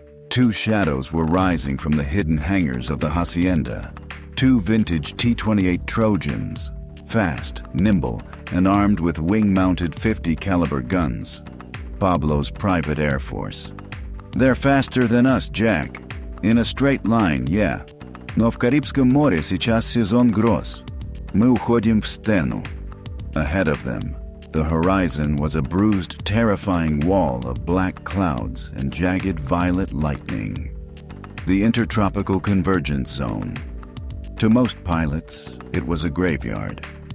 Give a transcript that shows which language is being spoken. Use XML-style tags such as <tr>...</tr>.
<en>Two shadows were rising from the hidden hangars of the hacienda. Two vintage T-28 Trojans, fast, nimble, and armed with wing-mounted .50 caliber guns. Pablo's private air force. "They're faster than us, Jack. In a straight line, yeah.</en> <ru>Но в Карибском море сейчас сезон гроз. Мы уходим в стену."</ru> <en>Ahead of them, the horizon was a bruised, terrifying wall of black clouds and jagged violet lightning. The Intertropical Convergence Zone. To most pilots, it was a graveyard.</en>